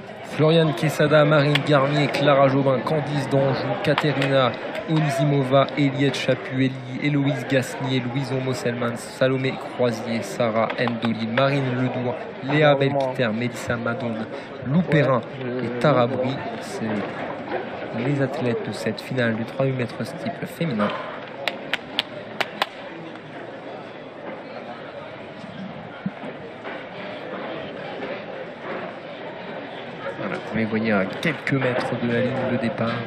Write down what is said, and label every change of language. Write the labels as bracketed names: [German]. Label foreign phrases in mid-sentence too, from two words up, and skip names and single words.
[French] Floriane Quesada, Marine Garnier, Clara Jobin, Candice d'Anjou, Katerina Onzimova, Eliette Chapu, Héloïse Gasnier, Louison Mosselman, Salomé Croisier, Sarah Ndoli, Marine Ledour, Léa Belkiter, Mélissa Madone, Lou Perrin et Tara Brie. C'est les athlètes de cette finale du 3000 mètres steeple féminin. Voilà, vous les voyez à quelques mètres de la ligne de départ.